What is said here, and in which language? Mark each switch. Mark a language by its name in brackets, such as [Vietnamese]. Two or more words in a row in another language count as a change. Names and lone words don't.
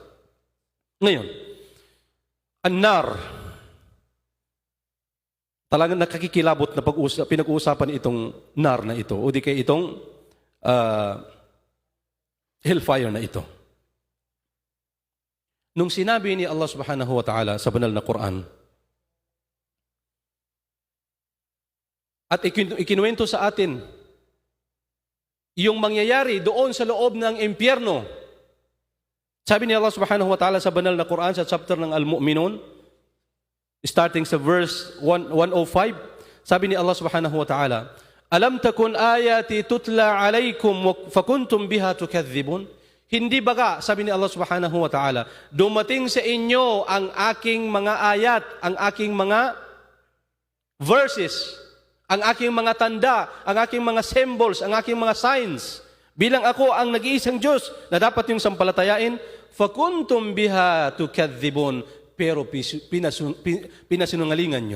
[Filipino] Ngayon, an-nar, talagang nakakikilabot na pinag-uusapan itong nar na ito o di kaya itong hellfire na ito. Nung sinabi ni [Arabic] الله سبحانه وتعالى [Filipino] sa banal na Quran, at ikinuwento sa atin yung mangyayari doon sa loob ng impyerno. Sabi ni [Arabic] الله سبحانه وتعالى [Filipino] sa banal na Quran sa chapter ng Al-Mu'minun, starting sa verse 105, sabi ni [Arabic] الله سبحانه وتعالى ألم تكن آياتي تتلى عليكم فكنتم بها تكذبون. [Filipino] Hindi baga, sabi ni [Arabic] الله سبحانه وتعالى, [Filipino] dumating sa inyo ang aking mga ayat, ang aking mga verses, ang aking mga tanda, ang aking mga symbols, ang aking mga signs, bilang ako ang nag-iisang Diyos na dapat yung sampalatayain, [Arabic] فكنتم بها تكذبون, [Filipino] pero pinasinungalingan nyo.